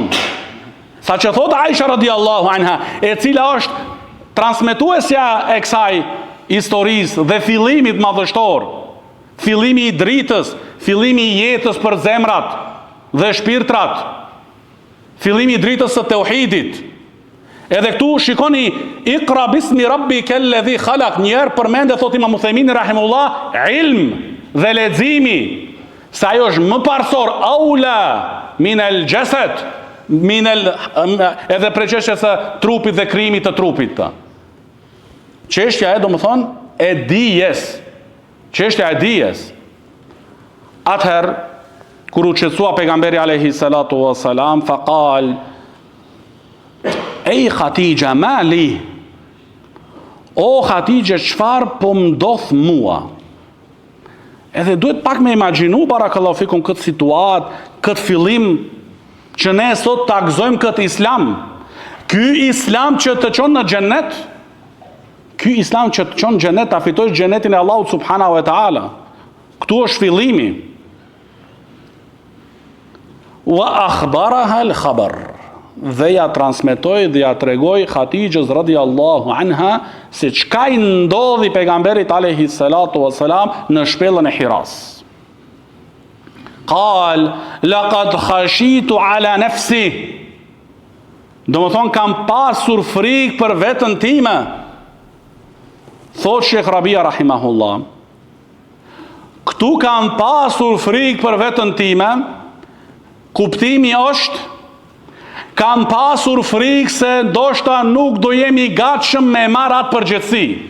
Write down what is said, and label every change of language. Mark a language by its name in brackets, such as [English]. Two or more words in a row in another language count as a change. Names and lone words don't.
[Albanian] Sa që thot Aisha [Arabic] رضي الله عنها, [Albanian] e cila është transmetuesja e kësaj historisë dhe fillimit madhështor, fillimi i dritës, fillimi i jetës për zemrat dhe shpirtrat, fillimi i dritës së tauhidit. Edhe këtu shikoni [Arabic] اقرأ باسم ربك الذي خلق, [Albanian] njerë përmende thot Imam Uthejmini rahimullah, ilm dhe leximi, se ajo është më parsor [Arabic] أولى من الجسد, [Albanian] edhe preqeshjes së trupit dhe krijimit të trupit të. Çështja e do më thonë e dijes. Atëherë kur u qetësua pejgamberi [Arabic] عليه الصلاة والسلام, فقال يا خديجة ما لي, [Albanian] o Khatija, çfarë po më ndodh mua? Edhe duhet pak me imagjinu [Arabic] بارك الله فيكم [Albanian] këtë situatë, këtë fillim që ne sot ta gëzojmë këtë islam. Ky islam që të çon në xhennet, Ky islam që të çon xhenet, ta fitosh xhenetin e Allahut [Arabic] سبحانه وتعالى. [Albanian] Këtu është fillimi. [Arabic] وأخبرها الخبر. [Albanian] Dhe ja transmetoi dhe ja tregoi Hatixhës [Arabic] رضي الله عنها [Albanian] se çka i ndodhi pejgamberit [Arabic] عليه الصلاة والسلام [Albanian] në shpellën e Hiras. [Arabic] قال لقد خشيت على نفسي. [Albanian] Do më thonë kam pasur frikë për vetën time. Thot Shekh Rabia rahimahullah, këtu kam pasur frikë për vetën time, kuptimi është kam pasur frikë se ndoshta nuk do jemi gatshëm me marrë atë përgjegjësi.